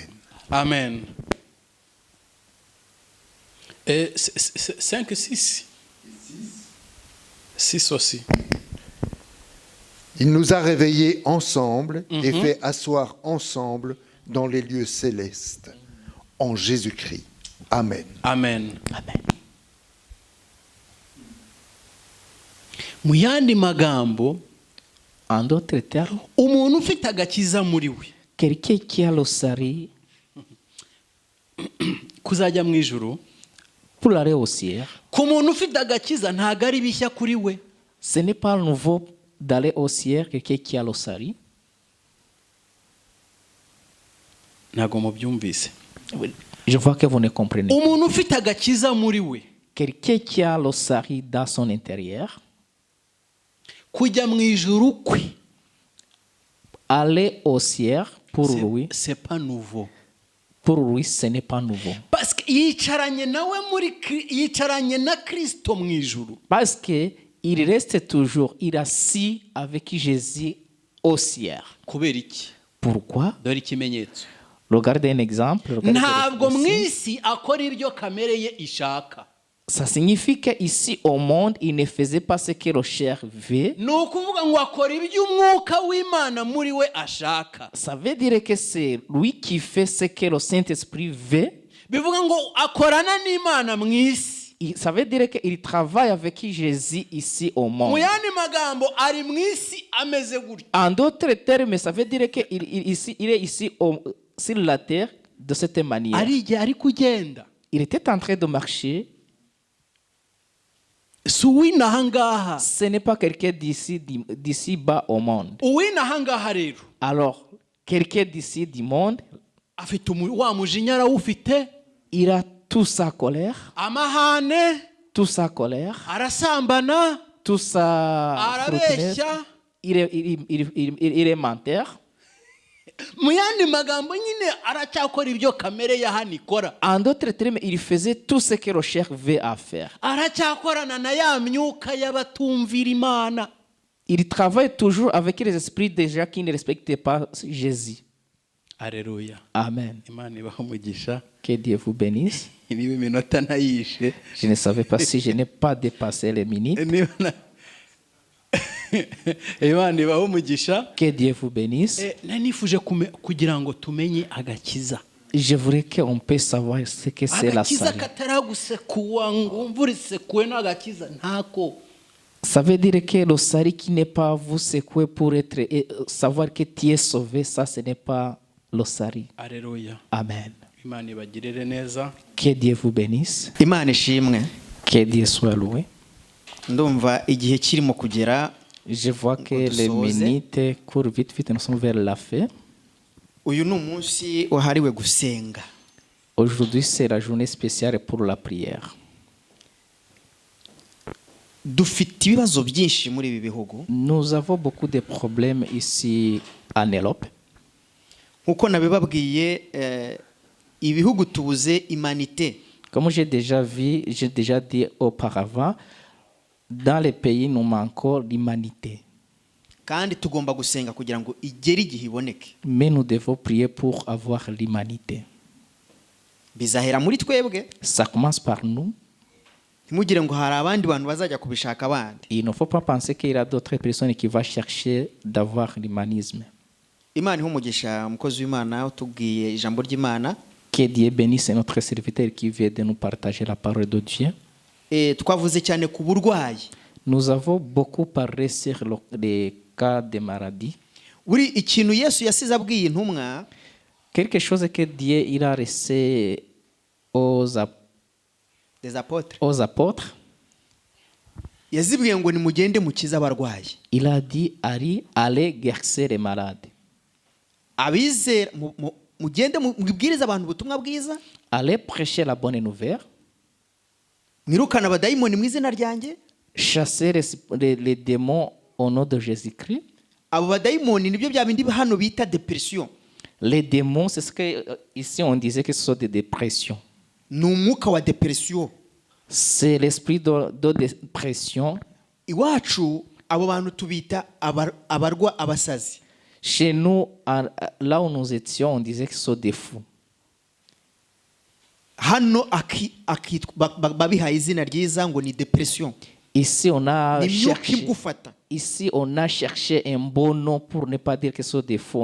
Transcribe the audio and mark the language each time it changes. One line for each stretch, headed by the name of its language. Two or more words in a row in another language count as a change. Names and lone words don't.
French: Amen. 5 6 6 aussi. Il nous a réveillés ensemble et fait asseoir ensemble dans les lieux célestes, en Jésus-Christ. Amen.
Kinyarwanda: Amen. Amen. Mu yandi magambo,
French: En d'autres termes,
Kinyarwanda: umuntu ufite agakiza muri we
French: quelqu'un qui a le salut
Kinyarwanda: kuzajya mu ijuru,
French: pour aller au ciel,
Kinyarwanda: ku muntu ufite agakiza ntago ari bishya kuri we.
French: ce n'est pas nouveau d'aller au ciel, quelqu'un qui a le salut.
Kinyarwanda: Ntago mubyumvise.
French: Je vois que vous ne comprenez pas.
Kinyarwanda: Umuntu ufite agakiza muri we,
French: Quelqu'un qui a le salut dans son intérieur,
Kinyarwanda: kujya mu ijuru kwe,
French: aller au ciel, pour lui, c'est pas nouveau. pour lui, ce n'est pas nouveau. Parce que
Kinyarwanda: yicaranye nawe yicaranye na Kristo mu ijuru.
French: Parce qu'il reste toujours, il est assis avec Jésus au ciel.
Kinyarwanda: Kubera iki?
French: Pourquoi?
Kinyarwanda: Dore ikimenyetso.
French: Regardez un exemple. regardez
Kinyarwanda: Ntabwo mu
French: l'expression.
Kinyarwanda: isi akora ibyo kamere ye ishaka.
French: Ça signifie qu'ici au monde, il ne faisait pas ce que le chair veut.
Kinyarwanda: Ni ukuvuga ngo akora ibyo umwuka w'Imana muri we ashaka.
French: Ça veut dire que c'est lui qui fait ce que le Saint-Esprit veut.
Kinyarwanda: Bivuga ngo akorana n'Imana mu isi.
French: Ça veut dire qu'il travaille avec Jésus ici au
Kinyarwanda: Mu
French: monde.
Kinyarwanda: yandi magambo ari mu isi ameze gutya.
French: En d'autres termes, ça veut dire qu'il est ici sur la terre de cette manière.
Kinyarwanda: Ari igihe ari kugenda.
French: Il était en train de marcher.
Kinyarwanda: Si uw'inaha ngaha.
French: Ce n'est pas quelqu'un d'ici bas au monde.
Kinyarwanda: Uw'inaha ngaha rero.
French: Alors, quelqu'un d'ici du monde,
Kinyarwanda: Afite wa mujinya arawufite.
French: il a toute sa colère,
Kinyarwanda: Amahane.
French: toute sa colère,
Kinyarwanda: Arasambana.
French: toute sa fruitness.
Kinyarwanda: Arabeshya.
French: Il est menteur.
Kinyarwanda: Mu yandi magambo nyine aracyakora ibyo kamere ya hano ikora.
French: En d'autres termes, il faisait tout ce que le chair veut à faire.
Kinyarwanda: Aracyakorana na ya myuka y'abatumvira Imana.
French: Il travaille toujours avec les esprits des gens qui ne respectent pas Jésus. Alleluia. Amen.
Kinyarwanda: Imana ibaho umugisha.
French: Que Dieu vous bénisse.
Kinyarwanda: Niba iminota nayishe.
French: Je ne savais pas si je n'ai pas dépassé les minutes.
Kinyarwanda: Imana ibaho umugisha.
French: Que Dieu vous bénisse.
Kinyarwanda: Nanifuje kugira ngo tumenye agakiza.
French: Je voudrais qu'on puisse savoir ce que c'est la
Kinyarwanda: Agakiza
French: salut.
Kinyarwanda: kataragusekuwa ngo umvura isekuwe n'agakiza ntako.
French: Ça veut dire que le salut qui n'est pas vous secouer pour être savoir que tu es sauvé, ça ce n'est pas le salut. Alleluia. Amen.
Kinyarwanda: Imana ibagirire neza.
French: Que Dieu vous bénisse.
Kinyarwanda: Imana ishimwe.
French: Que Dieu soit loué.
Kinyarwanda: Ndumva igihe kirimo kugera.
French: Je vois que
Kinyarwanda: Ngo
French: les
Kinyarwanda: dusoze.
French: minutes courent vite, vite, nous sommes vers la fin.
Kinyarwanda: Uyu ni umunsi wahariwe gusenga.
French: Aujourd'hui, c'est la journée spéciale pour la prière.
Kinyarwanda: Dufite ibibazo byinshi muri ibi bihugu.
French: Nous avons beaucoup de problèmes ici en Europe.
Kinyarwanda: Nkuko nabibabwiye ibihugu tubuze imanite.
French: Comme j'ai déjà dit auparavant, dans les pays, nous manquons l'humanité.
Kinyarwanda: Kandi tugomba gusenga kugira ngo igere igihe iboneke.
French: Mais nous devons prier pour avoir l'humanité.
Kinyarwanda: Bizahera muri twebwe.
French: Ça commence par nous.
Kinyarwanda: Ntimugire ngo hari abandi bantu bazajya kubishaka abandi.
French: Il ne faut pas penser qu'il y a d'autres personnes qui vont chercher d'avoir l'humanisme.
Kinyarwanda: Imana ihumugisha umukozi w'Imana utubwiye ijambo ry'Imana.
French: Que Dieu bénisse notre serviteur qui vient de nous partager la parole de Dieu.
Kinyarwanda: Twavuze cyane ku burwayi.
French: Nous avons beaucoup parlé sur les cas de maladie.
Kinyarwanda: buri ikintu Yesu yasize abwiye intumwa
French: Quelque chose que Dieu il a laissé des apôtres aux apôtres,
Kinyarwanda: yazibwiye ngo nimugende mukize abarwayi.
French: il a dit allez guérir les malades.
Kinyarwanda: Abizera mugende mubwiriza abantu ubutumwa bwiza,
French: Allez prêcher la bonne nouvelle.
Kinyarwanda: mwirukana abadayimoni mu izina ryanjye.
French: Chasser les démons au nom de Jésus-Christ.
Kinyarwanda: Abo badayimoni nibyo bya bindi hano bita depression.
French: Les démons, c'est ce que ici on disait que ce sont des dépressions.
Kinyarwanda: Ni umwuka wa depression.
French: C'est l'esprit de dépression.
Kinyarwanda: Iwacu abo bantu tubita abarwa abasazi.
French: Chez nous, là où nous étions, on disait que ce sont des fous.
Kinyarwanda: Hano babihaye izina ryiza ngo ni depression.
French: Ici, on a
Kinyarwanda: Ni imyuka
French: cherché,
Kinyarwanda: igufata.
French: ici, on a cherché un bon nom pour ne pas dire que ce sont des fous.